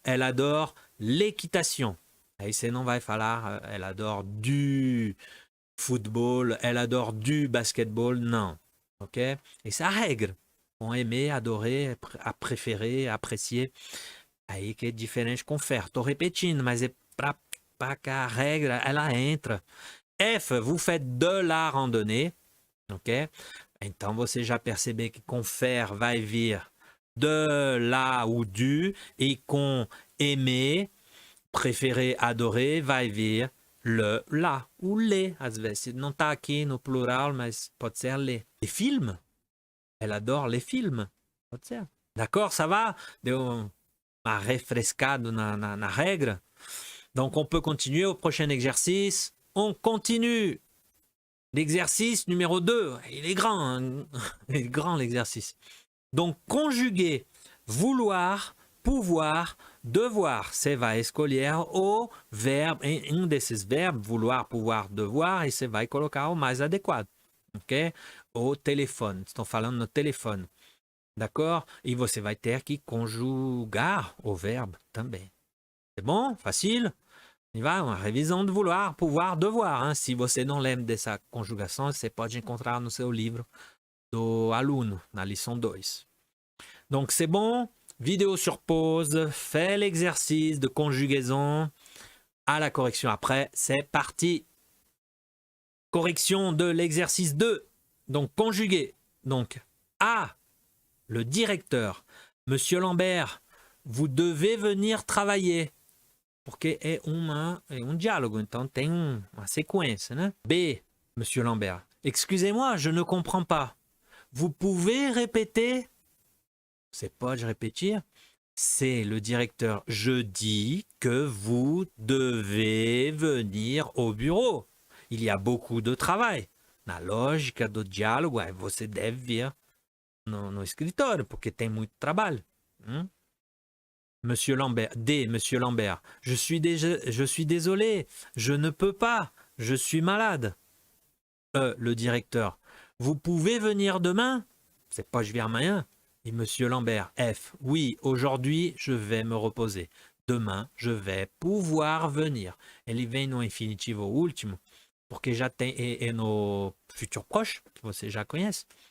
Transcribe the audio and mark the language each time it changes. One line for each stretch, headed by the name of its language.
French: Elle adore l'équitation.
Portuguese: Aí você não vai falar
French: elle adore du football, elle adore du basketball.
Portuguese: Não. Ok? Et c'est a regra.
French: On aimer, adorer, préférer, apprécier.
Portuguese: Aí que é diferente com faire. Estou repetindo, mas é para que a regra ela entra.
French: F, vous faites de la randonnée. Ok?
Portuguese: Então você já percebeu que com faire vai vir de, la ou du. E com aimer, préférer, adorer, vai vir le, la ou les. Às vezes não está aqui no plural, mas pode ser les.
French: Les films? Elle adore les films.
Portuguese: Pode ser.
French: D'accord, ça va?
Portuguese: Deu uma refrescada na regra.
French: Donc on peut continuer au prochain exercice. On continue. L'exercice numéro 2. Il est grand. Hein? Il est grand l'exercice. Donc conjuguer vouloir, pouvoir, devoir.
Portuguese: Você vai escolher o verbo, um desses verbos, vouloir, pouvoir, devoir, e você vai colocar o mais adequado. Ok? O telefone. Estão falando no telefone. D'accord? E você vai ter que conjugar o verbo também.
French: C'est bon? Facile?
Portuguese: E vai, uma revisão de vouloir, pouvoir, devoir. Hein? Se você não lembra dessa conjugação, você pode encontrar no seu livro do aluno, na lição 2.
French: Donc, c'est bon? Vidéo sur pause. Fais l'exercice de conjugaison. à la correction après. C'est parti. Correction de l'exercice 2. Donc, conjugué. Donc, à le directeur. Monsieur Lambert, vous devez venir travailler.
Portuguese: Porque é um diálogo, então tem uma sequência, né?
French: B, Monsieur Lambert. Excusez-moi, je ne comprends pas. Vous pouvez répéter? C'est pas de répéter. C'est le directeur. Je dis que vous devez venir au bureau. Il y a beaucoup de travail.
Portuguese: Na lógica do diálogo, você deve vir no escritório, porque tem muito trabalho.
French: Monsieur Lambert, D, Monsieur Lambert, je suis désolé, je ne peux pas, je suis malade. Le directeur, vous pouvez venir demain? C'est pas je viens amanhã. Et Monsieur Lambert, F, oui, aujourd'hui, je vais me reposer. Demain, je vais pouvoir venir.
Portuguese: Ele vem no infinitivo último, porque já tem, é no futur proche, que você já conhece.